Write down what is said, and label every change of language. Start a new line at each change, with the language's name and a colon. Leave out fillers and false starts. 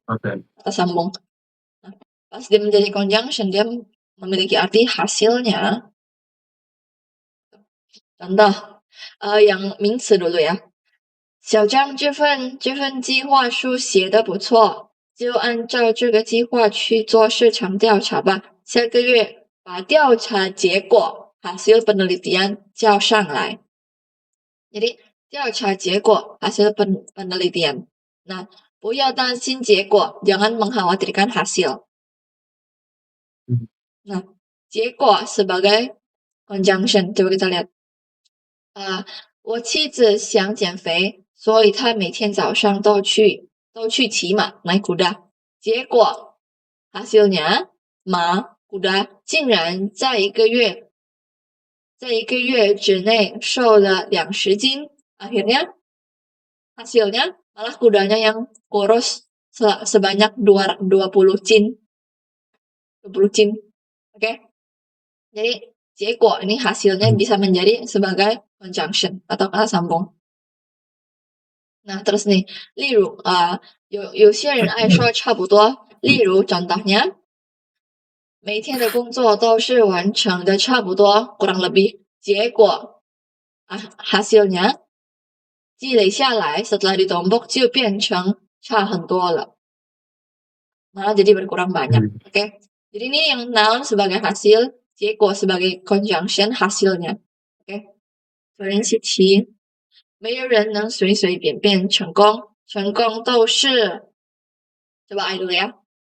Indonesian: Kata sambung. Nah, pas dia menjadi conjunction, dia memiliki arti hasilnya. Contoh, yang 名词 dulu ya.
Chinese: 小张这份计划书写得不错，就按照这个计划去做市场调查吧。下个月把调查结果
Indonesian: hasil penelitian
Chinese: 交上来。
Indonesian: Jadi
Chinese: 调查结果
Indonesian: hasil penelitian. Nah,
Chinese: 不要担心结果,
Indonesian: jangan mengkhawatirkan hasil. Nah, 结果 sebagai conjunction, coba kita lihat.
Chinese: 我妻子想减肥，所以她每天早上都去骑马
Indonesian: naik kuda.
Chinese: 结果
Indonesian: hasilnya
Chinese: 马
Indonesian: kuda
Chinese: 竟然在一个月之内瘦了20斤.
Indonesian: Akhirnya hasilnya malah kudanya yang kurus sebanyak 20 斤. Oke. Jadi 结果 ini hasilnya bisa menjadi sebagai conjunction atau kata sambung. Nah, terus nih,
Chinese: 例如有些人爱说差不多，例如
Indonesian: contohnya
Chinese: 每天的工作都是完成的差不多
Indonesian: kurang lebih,
Chinese: 结果
Indonesian: hasilnya
Chinese: 积累下来
Indonesian: setelah ditumbuk
Chinese: 就变成差很多了,
Indonesian: malah jadi berkurang banyak. Oke. Jadi ini yang noun sebagai hasil, 结果 sebagai conjunction hasilnya. Oke.
Chinese: 责任其题，没有人能随随便便成功，成功都是
Indonesian: coba I dulu ya.